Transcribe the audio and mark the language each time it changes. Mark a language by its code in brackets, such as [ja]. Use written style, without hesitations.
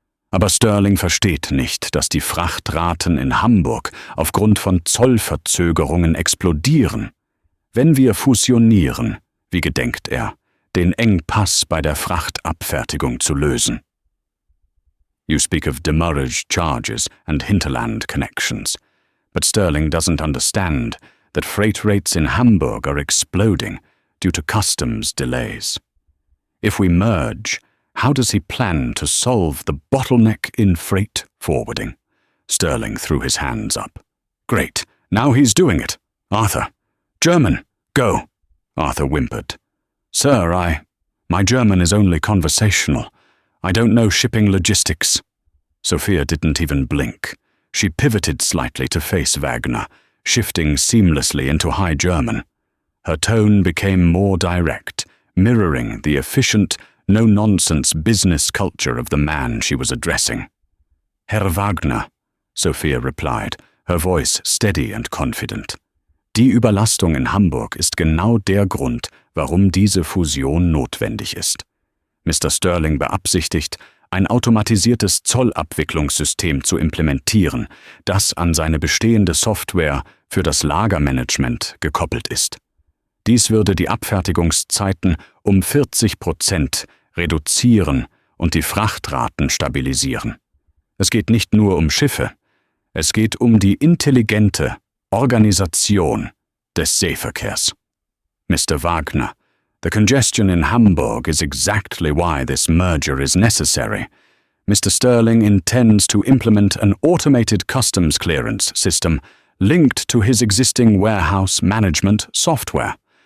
[de] "Aber Sterling versteht nicht, dass die Frachtraten in Hamburg aufgrund von Zollverzögerungen explodieren. Wenn wir fusionieren, wie gedenkt er, den Engpass bei der Frachtabfertigung zu lösen?" [en] "You speak of demurrage charges and hinterland connections, but Sterling doesn't understand that freight rates in Hamburg are exploding due to customs delays. If we merge, how does he plan to solve the bottleneck in freight forwarding?" Sterling threw his hands up. "Great, now he's doing it. Arthur. German, go," Arthur whimpered. "Sir, my German is only conversational. I don't know shipping logistics." Sophia didn't even blink. She pivoted slightly to face Wagner, shifting seamlessly into High German. Her tone became more direct, mirroring the efficient, no-nonsense business culture of the man she was addressing. "Herr Wagner," Sophia replied, her voice steady and confident. [de] "Die Überlastung in Hamburg ist genau der Grund, warum diese Fusion notwendig ist. Mr. Sterling beabsichtigt, ein automatisiertes Zollabwicklungssystem zu implementieren, das an seine bestehende Software für das Lagermanagement gekoppelt ist. Dies würde die Abfertigungszeiten um 40% reduzieren und die Frachtraten stabilisieren. Es geht nicht nur um Schiffe, es geht um die intelligente Organisation des Seeverkehrs. [en] Mr. Wagner, the congestion in Hamburg is exactly why this merger is necessary. Mr. Sterling intends to implement an automated customs clearance system linked to his existing warehouse management software.